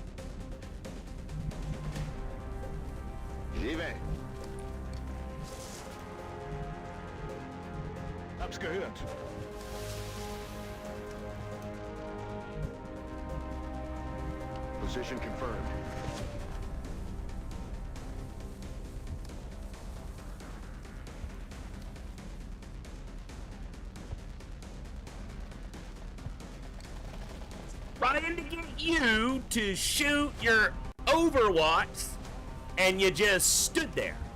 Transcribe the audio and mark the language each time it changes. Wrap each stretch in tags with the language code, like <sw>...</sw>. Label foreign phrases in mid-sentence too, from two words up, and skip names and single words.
<fr>J'y vais.</fr> <de>Hab's gehört.</de> <en>Position confirmed. Trying to get you to shoot your Overwatch, and you just stood there.</en>